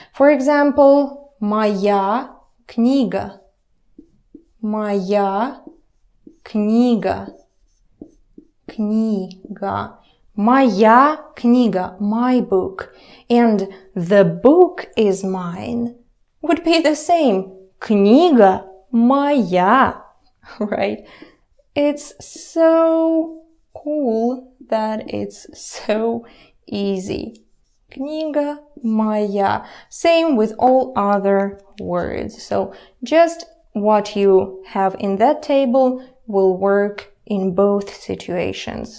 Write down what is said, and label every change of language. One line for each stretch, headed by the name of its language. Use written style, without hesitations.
English: For example,
Russian: моя книга. Моя книга. Книга. Моя книга,
English: my book. And the book is mine would be the same.
Russian: Книга моя,
English: right? It's so cool that it's so easy.
Russian: Книга моя.
English: Same with all other words. So just what you have in that table will work in both situations.